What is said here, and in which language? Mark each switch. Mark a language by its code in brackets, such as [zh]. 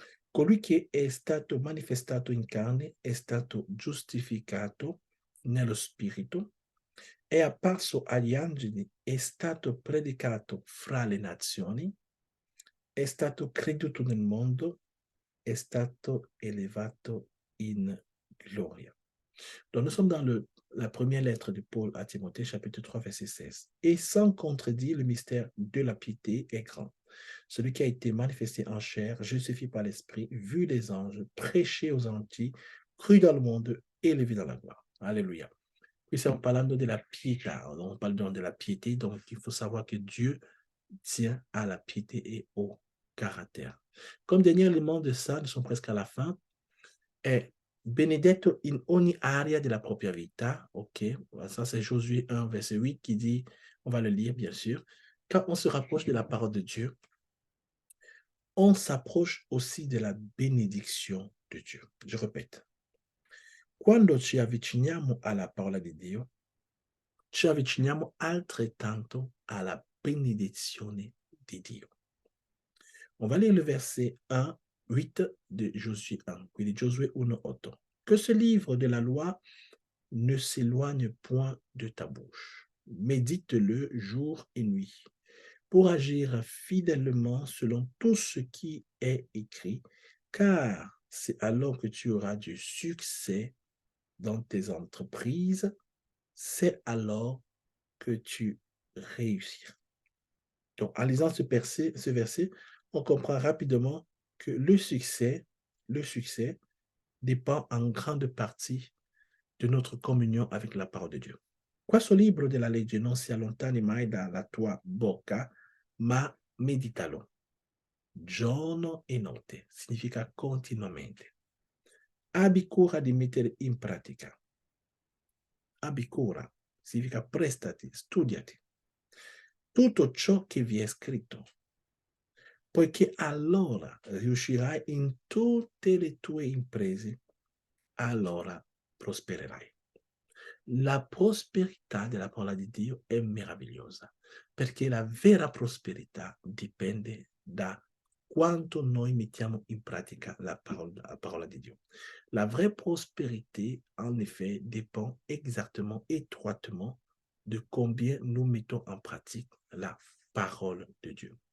[it] Colui che è stato manifestato in carne è stato giustificato nello spirito, è apparso agli angeli, è stato predicato fra le nazioni, è stato creduto nel mondo, è stato élevato in gloria. [fr] Donc nous sommes dans la première lettre de Paul à Timothée, chapitre 3, verset 16. Et sans contredire, le mystère de la piété est grand. Celui qui a été manifesté en chair, justifié par l'Esprit, vu des anges, prêché aux gentils, cru dans le monde, élevé dans la gloire. Alléluia. [it] Qui stiamo parlando della pietà, [fr] on parle donc de la piété, donc il faut savoir que Dieu tient à la piété et au caractère. Comme dernier élément de ça, nous sommes presque à la fin, [it] è benedetto in ogni area della propria vita, [fr] ok? Ça c'est Josué 1, verset 8 qui dit, on va le lire bien sûr, quand on se rapproche de la parole de Dieu, on s'approche aussi de la bénédiction de Dieu. Je répète, [it] quando ci avviciniamo alla parola di Dio, ci avviciniamo altrettanto alla benedizione di Dio. [fr] On va lire le verset 1, 8 de Josué 1, quindi Josué 1:8. Que ce livre de la loi ne s'éloigne point de ta bouche. médite-le jour et nuit, pour agir fidèlement selon tout ce qui est écrit, car c'est alors que tu auras du succès dans tes entreprises, c'est alors que tu réussiras. Donc, en lisant ce verset, on comprend rapidement que le succès dépend en grande partie de notre communion avec la parole de Dio. [it] Questo libro della legge non si allontani mai dalla tua bocca, ma meditalo giorno e notte, significa continuamente. Abbi cura di mettere in pratica. Abbi cura, significa prestati, studiati tutto ciò che vi è scritto, poiché allora riuscirai in tutte le tue imprese, allora prospererai. La prosperità della parola di Dio è meravigliosa, perché la vera prosperità dipende da quanto noi mettiamo in pratica la parola di Dio. [fr] La vraie prospérité, en effet, dépend exactement, étroitement, de combien nous mettons en pratique la parole di Dio.